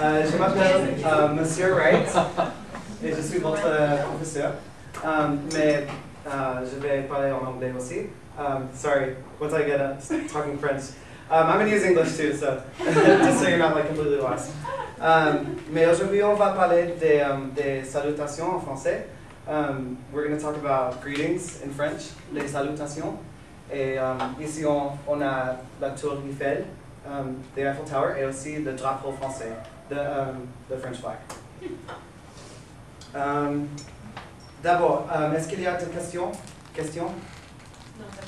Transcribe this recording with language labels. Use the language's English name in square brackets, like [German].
[French] Je m'appelle Monsieur Wright et je suis votre professeur. Mais je vais parler en anglais aussi. [English] Sorry, once I get talking French. I'm going to use English too, so just so you're not like completely lost. [French] Mais aujourd'hui, on va parler des salutations en français. [English] We're going to talk about greetings in French, [French] les salutations. Et ici, on a la tour Eiffel, [English] the Eiffel Tower, [French] et aussi le drapeau français, [English] the French flag. [French] D'abord, est-ce qu'il y a des questions? Non,